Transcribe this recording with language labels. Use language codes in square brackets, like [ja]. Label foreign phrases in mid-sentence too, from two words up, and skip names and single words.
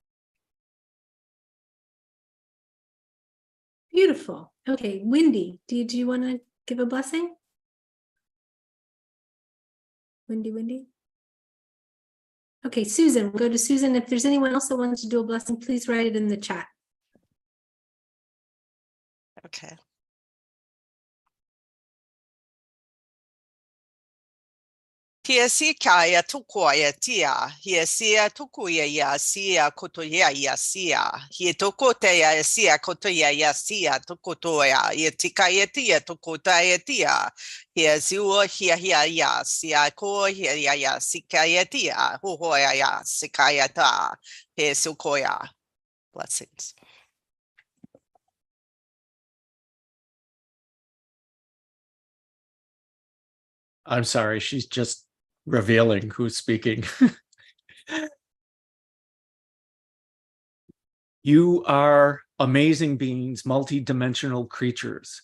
[en] Beautiful. Okay, Wendy, do you want to give a blessing? Wendy? Okay, Susan, we'll go to Susan. If there's anyone else that wants to do a blessing, please write it in the chat. Okay. Hiesia kaya tukoya tia, hiesia tukuya ya sia kotoya ya sia, hietokotea ya sia kotoya ya sia tukotoya, hietikaya tia tukotaya tia, hiesiua hia ya sia ko hia ya sikaya tia, huhoya ya sikaya ta, hiesukoya. Blessings. I'm sorry, she's just revealing who's speaking. You are amazing beings, multi-dimensional creatures.